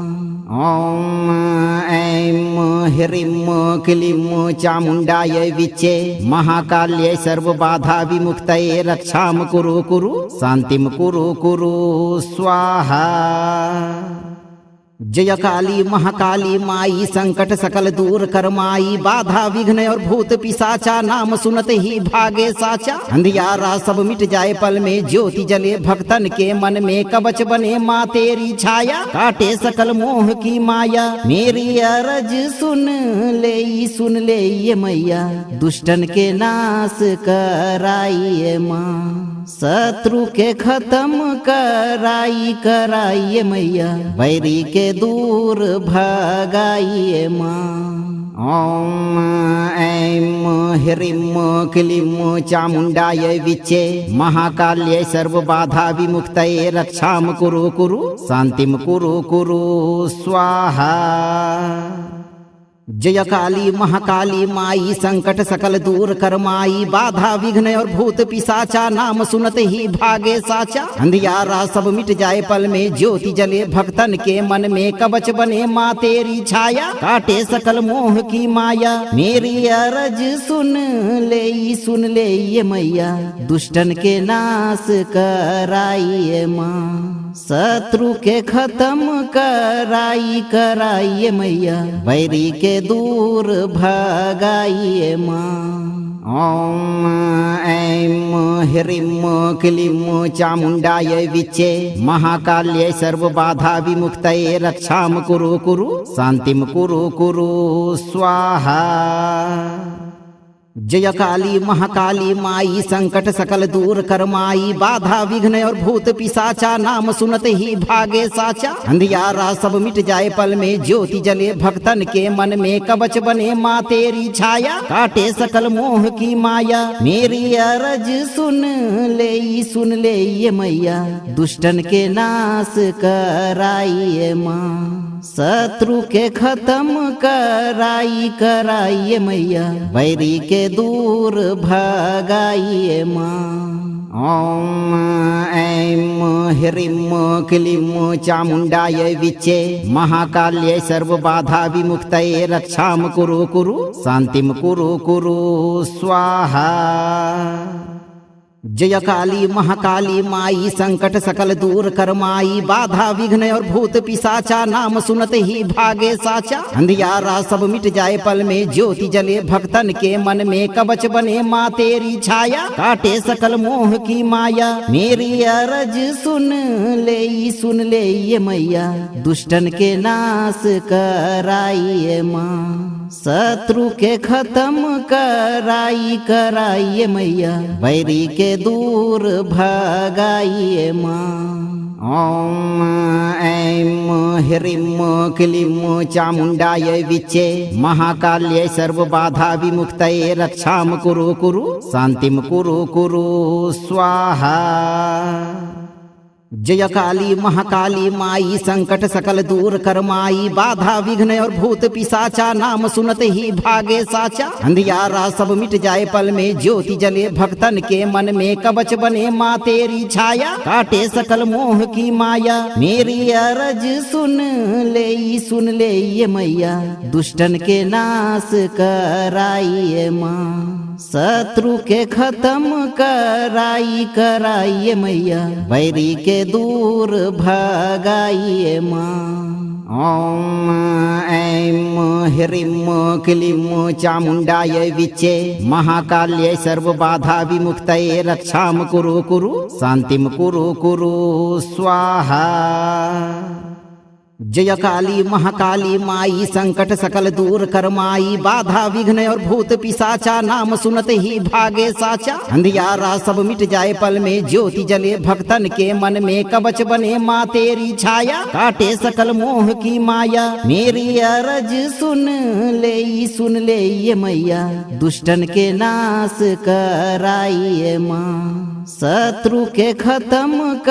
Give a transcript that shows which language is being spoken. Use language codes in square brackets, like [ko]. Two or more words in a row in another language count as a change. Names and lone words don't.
[sa] ओम ऐं ह्रीं क्लीं चामुण्डाय विच्चे महाकाल्यै सर्वबाधा विमुक्तये रक्षां कुरु कुरु शान्तिं कुरु कुरु स्वाहा। [hi] जय काली महाकाली माई संकट सकल दूर कर माई बाधा विघ्न और भूत पिशाचा नाम सुनते ही भागे साचा। अंधियारा सब मिट जाए पल में ज्योति जले भक्तन के मन में कवच बने माँ तेरी छाया काटे सकल मोह की माया मेरी अरज सुन ले ये मैया दुष्टन के नाश कराइए माँ शत्रु के खत्म कराइए मैया बैरी के दूर भगाइए माँ। [sa] ओम ऐं ह्रीं क्लीं चामुण्डाय विच्चे महाकाल्यै सर्वबाधा विमुक्तये रक्षां कुरु कुरु शान्तिं कुरु कुरु स्वाहा। [hi] जय काली महाकाली माई संकट सकल दूर कर माई बाधा विघ्न और भूत पिशाचा नाम सुनते ही भागे साचा। अंधियारा सब मिट जाए पल में ज्योति जले भक्तन के मन में कवच बने माँ तेरी छाया काटे सकल मोह की माया मेरी अरज सुन ले ये मैया दुष्टन के नाश कराइए माँ शत्रु के खत्म कराइए मैया बैरी के दूर भगाइए माँ। [sa] ओम ऐं ह्रीं क्लीं चामुण्डाय विच्चे महाकाल्यै सर्वबाधा विमुक्तये रक्षां कुरु कुरु शान्तिं कुरु कुरु स्वाहा। [hi] जय काली महाकाली माई संकट सकल दूर कर माई बाधा विघ्न और भूत पिशाचा नाम सुनते ही भागे साचा। अंधियारा सब मिट जाए पल में ज्योति जले भक्तन के मन में कवच बने माँ तेरी छाया काटे सकल मोह की माया मेरी अरज सुन ले ये मैया दुष्टन के नाश कराइए माँ शत्रु के खत्म कराइए मैया बैरी के दूर भगाइए माँ। [sa] ओम ऐं ह्रीं क्लीं चामुण्डाय विच्चे महाकाल्यै सर्वबाधा विमुक्तये रक्षां कुरु कुरु शान्तिं कुरु कुरु स्वाहा। [hi] जय काली महाकाली माई संकट सकल दूर कर माई बाधा विघ्न और भूत पिशाचा नाम सुनते ही भागे साचा। अंधियारा सब मिट जाए पल में ज्योति जले भक्तन के मन में कवच बने माँ तेरी छाया काटे सकल मोह की माया मेरी अरज सुन ले ये मैया दुष्टन के नाश कराइए माँ शत्रु के खत्म कराइए मैया बैरी के दूर भगाइए माँ। [sa] ओम ऐं ह्रीं क्लीं चामुण्डाय विच्चे महाकाल्यै सर्वबाधा विमुक्तये रक्षां कुरु कुरु शान्तिं कुरु कुरु स्वाहा। [hi] जय काली महाकाली माई संकट सकल दूर कर माई बाधा विघ्न और भूत पिशाचा नाम सुनते ही भागे साचा अंधियारा सब मिट जाए पल में ज्योति जले भक्तन के मन में कवच बने माँ तेरी छाया काटे सकल मोह की माया मेरी अरज सुन ले ये मैया दुष्टन के नाश कराइए माँ शत्रु के खत्म कराइए मैया बैरी के दूर भगाइए माँ [sa] ओम ऐं ह्रीं क्लीं चामुण्डाय विच्चे महाकाल्यै सर्वबाधा विमुक्तये रक्षां कुरु शान्तिं कुरु स्वाहा। [hi] जय काली महाकाली माई संकट सकल दूर कर माई बाधा विघ्न और भूत पिशाचा नाम सुनते ही भागे साचा अंधियारा सब मिट जाए पल में ज्योति जले भक्तन के मन में कवच बने माँ तेरी छाया काटे सकल मोह की माया मेरी अरज सुन ले ये मैया दुष्टन के नाश कराइए माँ शत्रु के खत्म